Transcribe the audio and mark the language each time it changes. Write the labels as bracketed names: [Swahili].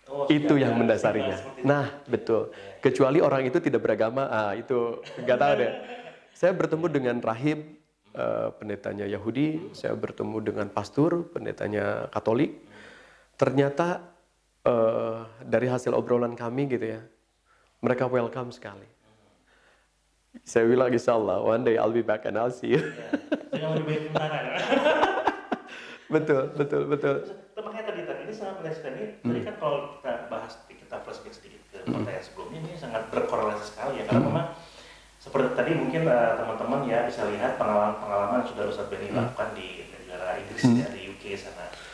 [Indonesian] Itu yang mendasarinya. Nah, betul. Kecuali orang itu tidak beragama, itu nggak tahu deh. Saya bertemu dengan rahib, pendetanya Yahudi, saya bertemu dengan pastor, pendetanya Katolik. Ternyata dari hasil obrolan kami gitu ya, mereka welcome sekali. Saya bilang insya Allah, [English] one day I'll be back and I'll see you. [Indonesian] Jangan lebih baik sementara ya. Betul. Makanya tadi ini sangat menarik ini. Tadi kan kalau kita bahas, kita flashback sedikit ke pertanyaan sebelumnya, ini sangat berkorelasi sekali ya. Karena memang seperti tadi mungkin teman-teman ya bisa lihat pengalaman yang sudah Ustadz Benny lakukan di negara Inggris ya, di UK sana.